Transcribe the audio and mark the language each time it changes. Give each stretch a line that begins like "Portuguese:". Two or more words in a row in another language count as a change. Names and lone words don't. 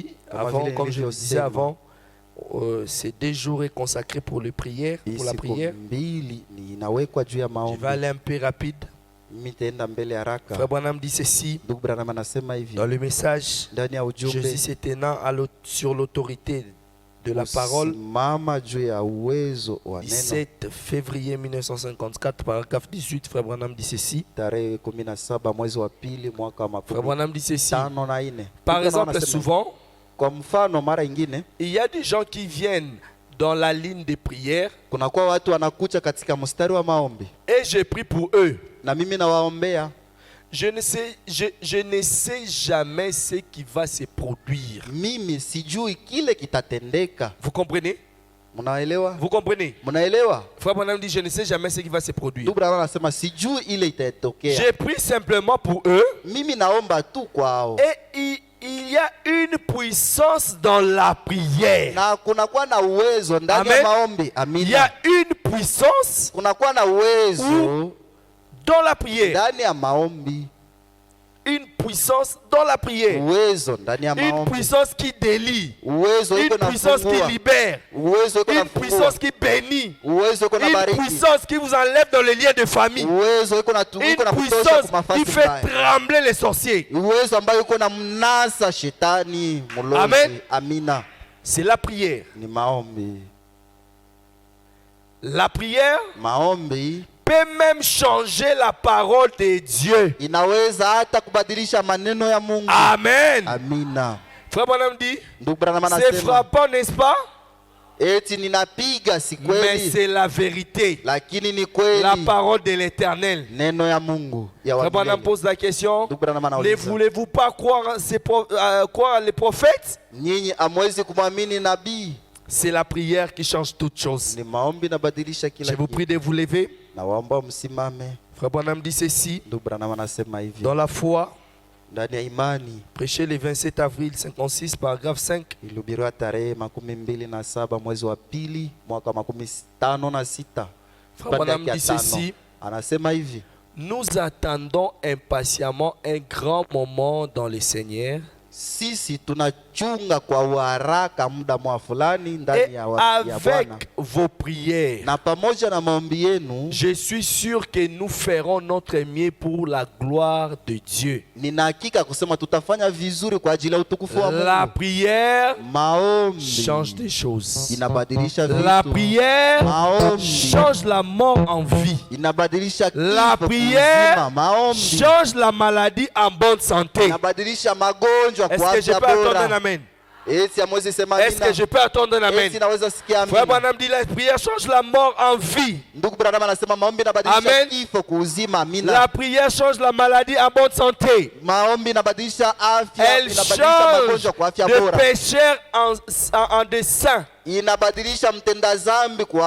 French: Comme avant,
Swahili: vile
French: comme je le
Swahili: nilivyosema.
French: disais avant, c'est 2 jours consacrés pour les prières,
Swahili: Hii
French: pour la
Swahili: siku
French: prière.
Swahili: mbili ni inawekwa juu ya
French: Je
Swahili: maombi.
French: vais aller un peu rapide.
Swahili: Mitaenda mbele haraka.
French: Frère Branham dit ceci
Swahili: Ndugu Branham anasema hivi
French: dans le message.
Swahili: ndani ya ujumbe,
French: Jésus se tenant sur l'autorité de la parole.
Swahili: Mama juu ya uwezo wa neno.
French: 17 février 1954, paragraphe 18, Frère Branham dit ceci.
Swahili: Tarehe 17 mwezi wa pili mwaka wa
French: Frère Branham dit ceci.
Swahili: 54.
French: Par exemple, souvent,
Swahili: kwa mfano mara ingine,
French: il y a des gens qui viennent dans la ligne de prière
Swahili: kunakuwa watu wanakuja katika mstari wa maombi
French: et je prie pour eux.
Swahili: na mimi nawaombea.
French: Je ne sais jamais ce qui va se produire.
Swahili: Mimi sijui kile kitatendeka.
French: Vous comprenez?
Swahili: Mnaelewa?
French: Vous comprenez?
Swahili: Mnaelewa?
French: Frère Branham dit je ne sais jamais ce qui va se produire.
Swahili: Ndugu Branham anasema sijui ile itatokea.
French: Je prie simplement pour eux.
Swahili: Mimi naomba tu kwao.
French: Et il y a une puissance dans la prière.
Swahili: Na kunakuwa na uwezo ndani ya maombi. Amina.
French: Il y a une puissance
Swahili: kunakuwa na uwezo
French: dans la prière.
Swahili: ndani ya maombi.
French: Une puissance dans la prière.
Swahili: Uwezo ndani ya maombi.
French: Une puissance qui délie.
Swahili: Uwezo iko
French: Une
Swahili: na
French: puissance qui libère.
Swahili: Uwezo iko na
French: Une puissance qui bénit.
Swahili: Uwezo iko na
French: Une
Swahili: bariki.
French: puissance qui vous enlève dans les liens de famille.
Swahili: Uwezo iko na
French: Une puissance qui fait trembler les sorciers.
Swahili: Uwezo ambayo iko na mnasa shetani mulozi.
French: Amen.
Swahili: Amina.
French: C'est la prière.
Swahili: Ni maombi.
French: La prière
Swahili: Maombi
French: peut même changer la parole de Dieu.
Swahili: inaweza hata kubadilisha maneno ya Mungu.
French: Amen.
Swahili: Amina.
French: Frère Branham dit,
Swahili: Ndugu Branham
French: c'est
Swahili: anasema
French: frappant, n'est-ce pas?
Swahili: eti ninapiga si
French: Mais
Swahili: kweli,
French: c'est la vérité.
Swahili: lakini ni
French: La
Swahili: kweli
French: parole de l'Éternel.
Swahili: neno ya Mungu ya
French: Frère Branham
Swahili: wamilele.
French: pose la question,
Swahili: Ndugu Branham
French: ne
Swahili: anauliza,
French: voulez-vous pas croire les prophètes?
Swahili: nyinyi amwezi kumwamini nabii?
French: C'est la prière qui change toutes choses.
Swahili: Ni maombi inabadilisha kila
French: Je vous
Swahili: kitu.
French: prie de vous lever.
Swahili: Nawaomba msimame.
French: Frère Branham dit ceci,
Swahili: Ndugu Branham anasema hivi,
French: dans la foi,
Swahili: ndani ya imani
French: prêché le 27 avril 56, paragraphe 5.
Swahili: ilihubiriwa tarehe 27 mwezi wa pili mwaka 56.
French: Frère Branham dit ceci,
Swahili: Anasema hivi,
French: nous attendons impatiemment un grand moment dans le Seigneur.
Swahili: sisi tunachunga kwa uharaka muda mwa fulani
French: Et
Swahili: ndani ya Bwana,
French: avec vos prières,
Swahili: na pamoja na maombi yenu
French: je suis sûr que nous ferons notre mieux pour la gloire de Dieu.
Swahili: nina hakika kusema tutafanya vizuri kwa ajili ya utukufu wa
French: La
Swahili: Mungu.
French: prière
Swahili: Maombi
French: change des choses.
Swahili: inabadilisha
French: La
Swahili: vitu.
French: prière
Swahili: Maombi
French: change la mort en vie.
Swahili: inabadilisha
French: La
Swahili: kifo
French: prière
Swahili: kuzima. Maombi
French: change la maladie en bonne santé.
Swahili: inabadilisha magonjwa
French: Est-ce
Swahili: kwa
French: que je
Swahili: afya
French: peux attendre un
Swahili: bora.
French: amen?
Swahili: Esi amwezi sema
French: Est-ce que
Swahili: amina.
French: je peux attendre un amen?
Swahili: Esi naweza sikia
French: Frère
Swahili: amina.
French: Branham dit la prière change la mort en vie.
Swahili: Ndugu Branham anasema maombi inabadilisha
French: Amen.
Swahili: kifo kuuzima. Amina.
French: La prière change la maladie en bonne santé.
Swahili: Maombi inabadilisha afya,
French: Elle
Swahili: inabadilisha
French: change
Swahili: magonjwa kwa afya
French: de
Swahili: bora.
French: pécheur en des saints.
Swahili: Inabadilisha mtenda dhambi kwa